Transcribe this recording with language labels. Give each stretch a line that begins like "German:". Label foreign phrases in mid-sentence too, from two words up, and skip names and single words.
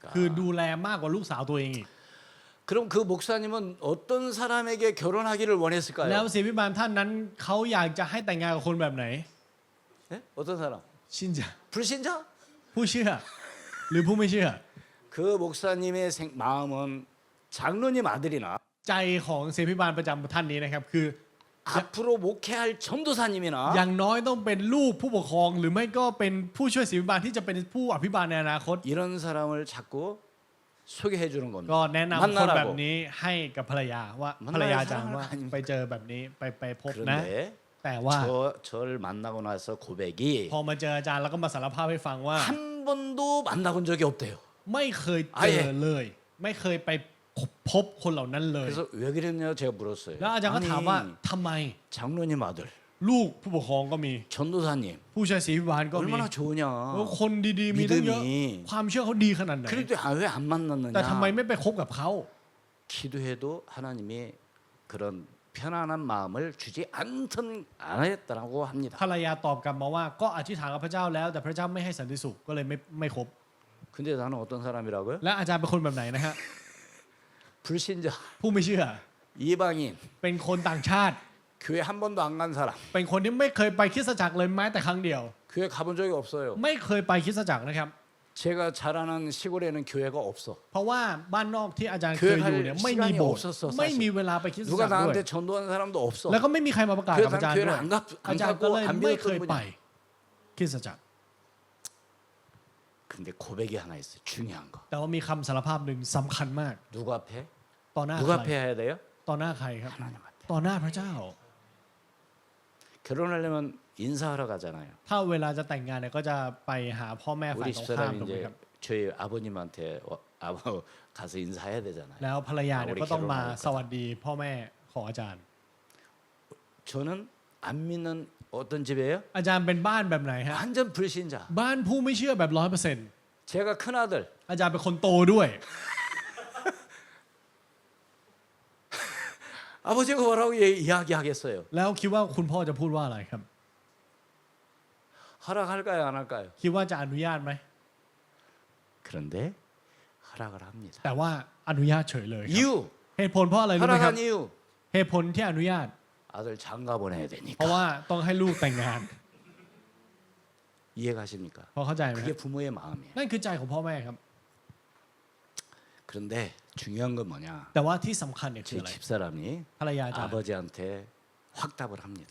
Thai: คือดูแลมากกว่าลูกสาวตัวเองอีก
Korean: 그럼 그 목사님은 어떤 사람에게 결혼하기를
Thai: แล้ว
Korean: 원했을까요?
Thai: ศิษย์พิบาลท่านนั้นเขาอยากจะให้แต่งงานกับคนแบบไหน
Korean: 네? 어떤 사람?
Thai: ชินจะ
Korean: 불신자?
Thai: ผู้เชื่อ หรือผู้ไม่เชื่อ
Korean: 그 목사님의 마음은 장로님 아들이나
Thai: ใจของศิษย์พิบาลประจำท่านนี้นะครับ คือ
Korean: 앞으로 목회할 전도사님이나
Thai: อย่างน้อยต้องเป็นลูกผู้ปกครอง หรือไม่ก็เป็นผู้ช่วยศิษย์พิบาลที่จะเป็นผู้อภิบาลในอนาคต
Korean: 이런 사람을 자꾸 소개해 주는
Thai: ก็
Korean: 겁니다.
Thai: แนะนำคนแบบ
Korean: 만나라고.
Thai: นี้ให้กับภรรยาว่า มัน ภรรยาอาจารย์ว่า มัน ไปเจอแบบนี้ไปพบนะ
Korean: 그런데
Thai: แต่ว่า
Korean: 저를 만나고 나서 고백이
Thai: พอมาเจออาจารย์แล้วก็มาสารภาพให้ฟังว่า
Korean: 한 번도 만나본 적이 없대요.
Thai: ไม่เคยเจอเลย ไม่เคยไปพบคนเหล่านั้นเลย
Korean: 그래서 왜 그랬냐 제가 물었어요.
Thai: แล้วอาจารย์ก็ถามว่าทำไม
Korean: 장로님 아들,
Thai: ลูกผู้ปกครองก็มี
Korean: 전도사님
Thai: ผู้ช่วยศิษย์พิบาลก็มี
Korean: 얼마나 좋으냐.
Thai: แล้วคนดีๆมีตั้งเยอะ
Korean: 믿음이
Thai: ความเชื่อเขาดีขนาดไหน
Korean: 그런데 왜 안
Thai: แต่ทำไม
Korean: 만났느냐.
Thai: ไม่ไปคบกับเขา
Korean: 기도해도 하나님이 그런 편안한 마음을 주지 않았다고 합니다.
Thai: ภรรยาตอบกลับมาว่าก็อธิษฐานกับพระเจ้าแล้ว แต่พระเจ้าไม่ให้สันติสุขก็เลยไม่คบ
Korean: 근데 나는 어떤 사람이라고요?
Thai: และอาจารย์เป็นคนแบบไหนนะฮะ
Korean: 불신자,
Thai: ผู้ไม่เชื่อ
Korean: 이방인,
Thai: เป็นคนต่างชาติ
Korean: 교회 한 번도 안 간 사람.
Thai: เป็นคนที่ไม่เคยไปคริสตจักรเลยแม้แต่ครั้งเดียว
Korean: 교회 가본 적이 없어요.
Thai: ไม่เคยไปคริสตจักรนะครับ
Korean: 제가 자라는 시골에는 교회가 없어.
Thai: เพราะว่าบ้านนอกที่อาจารย์เคยอยู่เนี่ยไม่มีโบสถ์ไม่มีเวลาไปคริสต
Korean: 누가
Thai: จักรด้วย
Korean: 나한테 전도하는 사람도 없어.
Thai: แล้วก็ไม่มีใครมาประกาศกับอาจารย์ด้วย
Korean: 교회를
Thai: อาจารย์ก็เลย
Korean: 안
Thai: ไม่เคย
Korean: 믿었던
Thai: ไป
Korean: 분이.
Thai: คริสตจักร
Korean: 근데 고백이 하나 있어요. 중요한 거.
Thai: แต่ว่ามีคำสารภาพหนึ่งสำคัญมาก
Korean: 누구 앞에?
Thai: ต่อหน้า
Korean: 누구
Thai: ใคร
Korean: 앞에 해야 돼요?
Thai: ต่อหน้าใครครับ
Korean: 하나님 앞에.
Thai: ต่อหน้าพระเจ้า
Korean: 결혼하려면 인사하러 가잖아요.
Thai: ถ้าเวลาจะแต่งงานเนี่ยก็จะไปหาพ่อแม่ฝ่าย
Korean: 우리
Thai: ตรงข้าม
Korean: 집사람이
Thai: ถูกไหม
Korean: 이제
Thai: ครับ
Korean: 저희 아버님한테 가서 인사해야 되잖아요.
Thai: แล้วภรรยาเนี่ย
Korean: 우리
Thai: ก็ต้องมา
Korean: 결혼하니까.
Thai: สวัสดีพ่อแม่ของอาจารย์
Korean: 저는 안 믿는 어떤 집이에요?
Thai: อาจารย์เป็นบ้านแบบไหนฮะ
Korean: 완전 불신자.
Thai: บ้านผู้ไม่เชื่อแบบ 100%
Korean: 제가 큰 아들.
Thai: อาจารย์เป็นคนโตด้วย
Korean: 아버지가 뭐라고 이야기하겠어요?
Thai: แล้วคิดว่าคุณพ่อจะพูดว่าอะไรครับ
Korean: 허락할까요, 안 할까요?
Thai: คิดว่าจะอนุญาตไหม
Korean: 그런데 허락을 합니다.
Thai: แต่ว่าอนุญาตเฉยเลยครับ
Korean: 이유
Thai: เหตุผลเพราะอะไรรู้ไหมครับ
Korean: 허락한 이유
Thai: เหตุผลที่อนุญาต
Korean: 아들 장가 보내야
Thai: เพราะ
Korean: 되니까.
Thai: ว่าต้องให้ลูกแต่งงาน
Korean: 이해가십니까?
Thai: พอเข้าใจไหมค
Korean: 그게
Thai: รับ
Korean: 부모의 마음이에요.
Thai: นั่นคือใจของพ่อแม่ครับ
Korean: 그런데 중요한 건 뭐냐?
Thai: แต่ว่าที่สำคัญเนี่ยคือ
Korean: 제
Thai: อะไร
Korean: 집사람이
Thai: ภรรยาอาจารย์
Korean: 아버지한테 확답을 합니다.